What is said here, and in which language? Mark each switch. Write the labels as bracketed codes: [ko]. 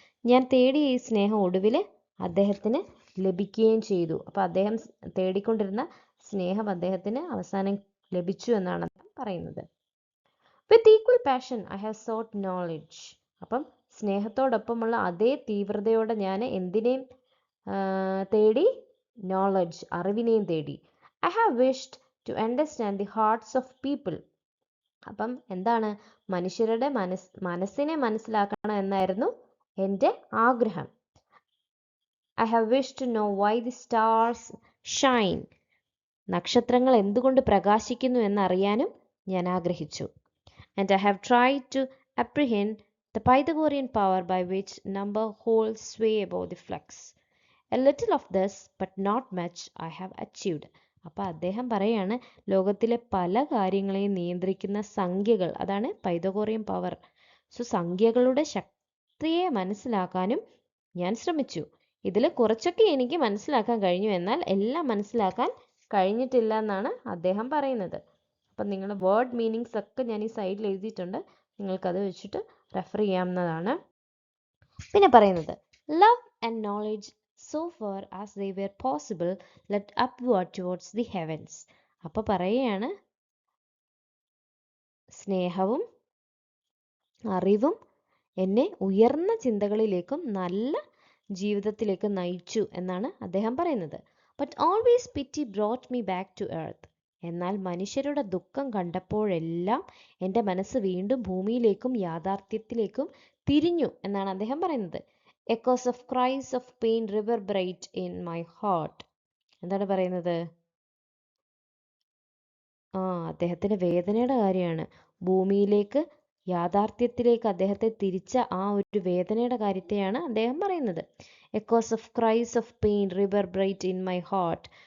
[ml] ഞാൻ തേടിയ ഈ സ്നേഹം ഒടുവിൽ അദ്ദേഹത്തിന് ലഭിക്കുകയും ചെയ്തു. അപ്പോൾ അദ്ദേഹം തേടിക്കൊണ്ടിരുന്ന സ്നേഹം അദ്ദേഹത്തിന് അവസാനം ലഭിച്ചു എന്നാണ് പറയുന്നത്. [en] With equal passion I have sought knowledge. [ml] അപ്പം സ്നേഹത്തോടൊപ്പമുള്ള അതേ തീവ്രതയോടെ ഞാൻ എന്തിനേയും തേടി? നോളജ്, അറിവിനെയും തേടി. [en] I have wished to understand the hearts of people. [ml] അപ്പം എന്താണ്? മനുഷ്യരുടെ മനസ്സിനെ മനസ്സിലാക്കണം എന്നായിരുന്നു എൻ്റെ ആഗ്രഹം. [en] I have wished to know why the stars shine. [ml] നക്ഷത്രങ്ങൾ എന്തുകൊണ്ട് പ്രകാശിക്കുന്നു എന്നറിയാനും ഞാൻ ആഗ്രഹിച്ചു. [en] And I have tried to apprehend the Pythagorean power by which number holds sway above the flux. A little of this, but not much, I have achieved. [ml] അപ്പോൾ അദ്ദേഹം പറയാണ് ലോകത്തിലെ പല കാര്യങ്ങളെയും നിയന്ത്രിക്കുന്ന സംഖ്യകൾ, അതാണ് പൈതഗോറിയൻ പവർ. സോ സംഖ്യകളുടെ ശക്തിയെ മനസ്സിലാക്കാനും ഞാൻ ശ്രമിച്ചു. ഇതിൽ കുറച്ചൊക്കെ എനിക്ക് മനസ്സിലാക്കാൻ കഴിഞ്ഞു, എന്നാൽ എല്ലാം മനസ്സിലാക്കാൻ കഴിഞ്ഞിട്ടില്ല എന്നാണ് അദ്ദേഹം പറയുന്നത്. അപ്പം നിങ്ങൾ വേർഡ് മീനിങ്സ് ഒക്കെ ഞാൻ ഈ സൈഡിൽ എഴുതിയിട്ടുണ്ട്, നിങ്ങൾക്കത് വെച്ചിട്ട് റെഫർ ചെയ്യാവുന്നതാണ്. പിന്നെ പറയുന്നത് [en] Love and knowledge so far as they were possible led upward towards the heavens. [ml] അപ്പോൾ പറയുകയാണ് സ്നേഹവും അറിവും എന്നെ ഉയർന്ന ചിന്തകളിലേക്കും നല്ല ജീവിതത്തിലേക്കും നയിച്ചു എന്നാണ് അദ്ദേഹം പറയുന്നത്. [en] But always pity brought me back to earth. [ml] എന്നാൽ മനുഷ്യരുടെ ദുഃഖം കണ്ടപ്പോഴെല്ലാം എൻ്റെ മനസ്സ് വീണ്ടും ഭൂമിയിലേക്കും യാഥാർത്ഥ്യത്തിലേക്കും തിരിഞ്ഞു എന്നാണ് അദ്ദേഹം പറയുന്നത്. [en] Echoes of cries of pain reverberate in my heart. [ml] എന്താണ് പറയുന്നത്? അദ്ദേഹത്തിന് വേദനയുടെ കാര്യമാണ്. ഭൂമിയിലേക്ക് യാഥാർത്ഥ്യത്തിലേക്ക് അദ്ദേഹത്തെ തിരിച്ച ആ ഒരു വേദനയുടെ കാര്യത്തെയാണ് അദ്ദേഹം പറയുന്നത്. [en] Echoes of cries of pain reverberate in my heart.